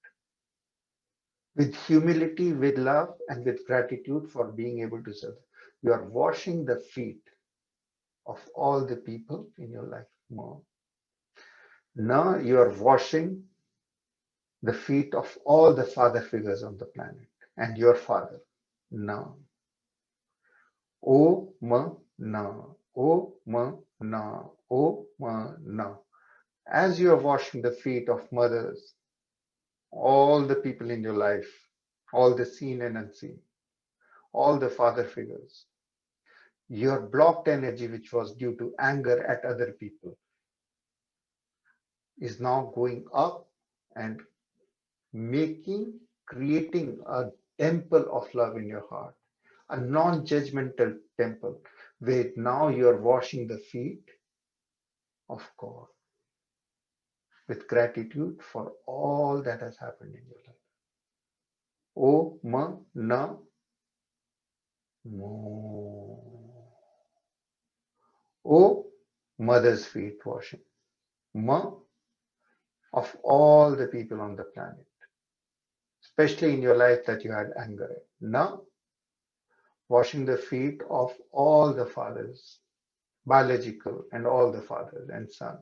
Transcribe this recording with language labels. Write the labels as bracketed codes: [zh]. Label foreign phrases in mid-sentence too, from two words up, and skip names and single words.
[en] With humility, with love, and with gratitude for being able to serve. You are washing the feet of all the people in your life. Ma. Now you are washing the feet of all the father figures on the planet and your father. Now. O ma na. O ma na. O ma na. As you are washing the feet of mothers, all the people in your life, all the seen and unseen, all the father figures, your blocked energy, which was due to anger at other people, is now going up and creating a temple of love in your heart, a non-judgmental temple, where now you are washing the feet of God with gratitude for all that has happened in your life. O ma na mo. O mother's feet washing. Ma of all the people on the planet, especially in your life that you had anger at. Na washing the feet of all the fathers, biological and all the fathers and son.